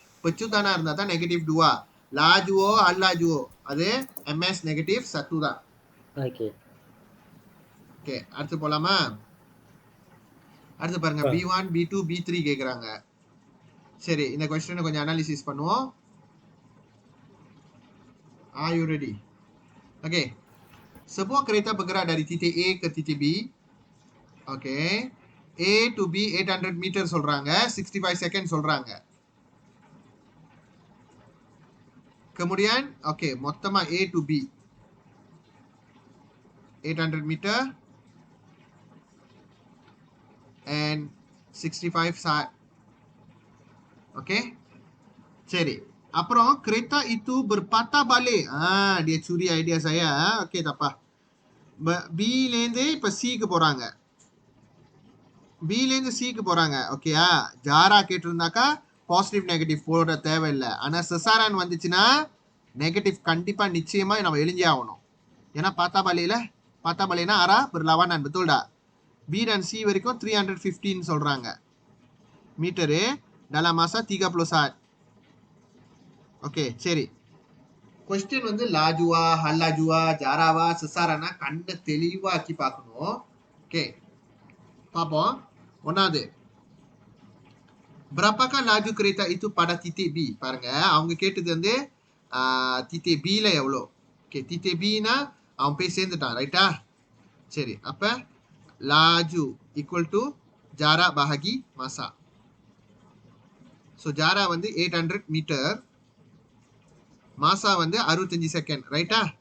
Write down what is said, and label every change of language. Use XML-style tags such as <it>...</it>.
<ta>பெச்சுதானா இருந்தா தான் நெகட்டிவ் 2. லாஜுவோ அல்லாஜுவோ அது ms நெகட்டிவ் 1 தான். ஓகே ஓகே, அடுத்து போலாமா? அடுத்து பாருங்க, B1 B2 B3 கேக்குறாங்க. சரி, இந்த क्वेश्चन கொஞ்சம் அனாலிசிஸ் பண்ணுவோம்.</ta> <en>Are you ready? Okay,</en> <ms>Sebuah kereta bergerak dari titik A ke titik B. Okay.</ms> <ta>A to B 800 meter சொல்றாங்க. 65 second சொல்றாங்க.</ta> <ms>Kemudian, okay,</ms> <ta>மொத்தமா</ta> <ms>A to B 800 meter and 65 saat. Okay.</ms> <ta>சரி. அப்புறம்</ta> <ms>kereta itu berpatah balik. Dia curi idea saya. Okay, tak apa.</ms> <ta>B லேருந்து இப்ப C க்கு போறாங்க. B லேருந்து C க்கு போறாங்க. ஓகேயா? ஜாரா கேட்டிருந்தாக்கா பாசிட்டிவ் நெகட்டிவ் போட தேவையில்லை. ஆனா செசாரான் வந்துச்சுன்னா நெகட்டிவ் கண்டிப்பா நிச்சயமா நம்ம எழுதி ஆகணும். ஏன்னா</ta> <ms>patah balik arah berlawanan, betul tak?</ms> <ta>B dan C வரைக்கும் 315 சொல்றாங்க. Metre</ta> <ms>dalam masa 30 saat.</ms> <ta>Okay, சரி. கொஸ்டின் வந்து லாஜுவா, ஹல்லாஜுவா, ஜாராவா, செசாரானா கண்ணை தெளிவாக்கி பார்க்கணும். ஓகே, பார்ப்போம். ஒன்னாவது,</ta> <ms>berapakah laju kereta itu pada titik B?</ms> <ta>பாருங்க, அவங்க கேட்டது வந்து titik B ல எவ்வளோ. ஓகே, titik B னா அவன் போய் சேர்ந்துட்டான், ரைட்டா? சரி, அப்ப laju equal to ஜாரா bahagi masa. So ஜாரா வந்து 800 மீட்டர், மாசா வந்து 65 செகண்ட், ரைட்டா?</ta>